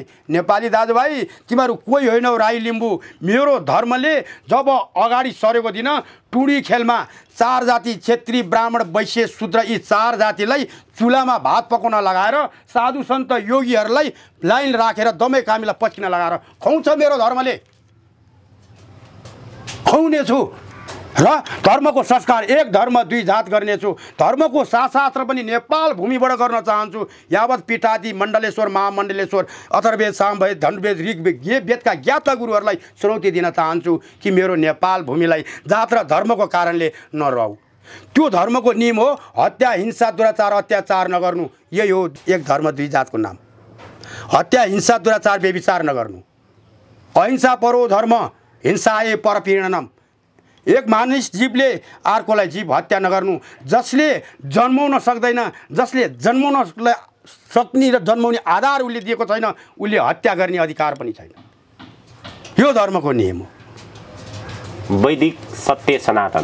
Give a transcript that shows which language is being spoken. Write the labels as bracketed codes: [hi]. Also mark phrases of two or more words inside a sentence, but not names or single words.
[ne] नेपाली दाजुभाइ, तिमीहरू कोही होइनौ राई लिम्बू। मेरो धर्मले जब अगाडि सरेको दिन टुडी खेलमा 4 जाति क्षेत्री ब्राह्मण वैश्य शूद्र यी 4 जातिलाई चुलामा भात पकाउन लगाएर साधु सन्त योगीहरूलाई लाइन राखेर दमै कामीलाई पच्किन लगाएर खुवाउँछ मेरो धर्मले। खुवाउनेछु र धर्मको संस्कार एक धर्म दुई जात गर्नेछु। धर्मको शास्त्र पनि नेपाल भूमिबाट गर्न चाहन्छु। यावत पीठादि मण्डलेश्वर महामण्डलेश्वर अथर्ववेद सामवेद धनुर्वेद ऋग्वेद ये वेदका ज्ञाता गुरुहरूलाई चुनौती दिन चाहन्छु कि मेरो नेपाल भूमिलाई जात र धर्मको कारणले नरहु। त्यो धर्मको नियम हो हत्या हिंसा दुराचार अत्याचार नगर्नु। यही हो एक धर्म दुई जातको नाम। हत्या हिंसा दुराचार व्यभिचार नगर्नु। [sa] अहिंसा परो धर्म हिंसाए परपीडनम। [ne] एक मानिस जीवले अर्कोलाई जीव हत्या नगर्नु। जसले जन्माउन सक्दैन, जसले जन्माउन सक्ने र जन्माउने आधार उसले दिएको छैन, उसले हत्या गर्ने अधिकार पनि छैन। यो धर्मको नियम हो। वैदिक सत्य सनातन